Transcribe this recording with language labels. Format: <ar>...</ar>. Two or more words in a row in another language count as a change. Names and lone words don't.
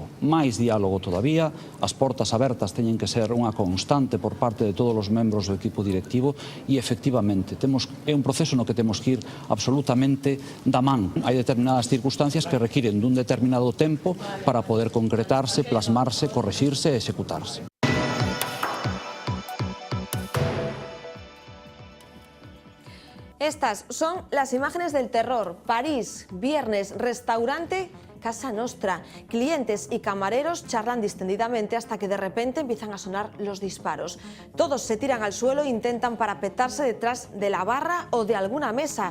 <gl>Máis diálogo todavía, as portas abertas teñen que ser unha constante por parte de todos os membros do equipo directivo e, efectivamente, é un proceso no que temos que ir absolutamente da man. Hai determinadas circunstancias que requiren dun determinado tempo para poder concretarse, plasmarse, correxirse e executarse.</gl> <es>Estas son las imágenes del terror. París, viernes, restaurante Casa Nostra. Clientes y camareros charlan distendidamente hasta que de repente empiezan a sonar los disparos. Todos se tiran al suelo e intentan parapetarse detrás de la barra o de alguna mesa.</es>